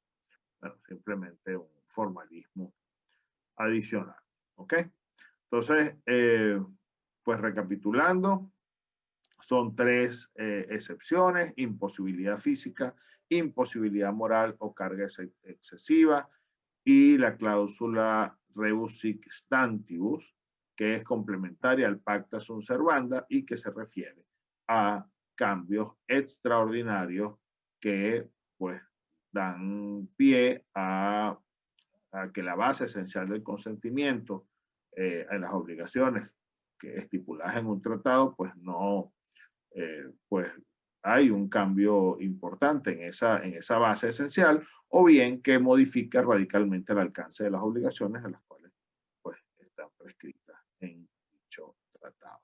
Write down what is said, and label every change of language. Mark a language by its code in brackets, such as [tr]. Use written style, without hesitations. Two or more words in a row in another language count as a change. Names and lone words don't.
[es] Bueno, simplemente un formalismo adicional. ¿Ok? Entonces, pues recapitulando, son tres excepciones: imposibilidad física, imposibilidad moral o carga excesiva, y la cláusula [la] rebus sic stantibus, [es] que es complementaria al [la] pacta sunt servanda [es] y que se refiere a cambios extraordinarios que pues dan pie a que la base esencial del consentimiento en las obligaciones que estipuladas en un tratado, pues no, pues hay un cambio importante en esa base esencial, o bien que modifica radicalmente el alcance de las obligaciones a las cuales pues prescritas en dicho tratado.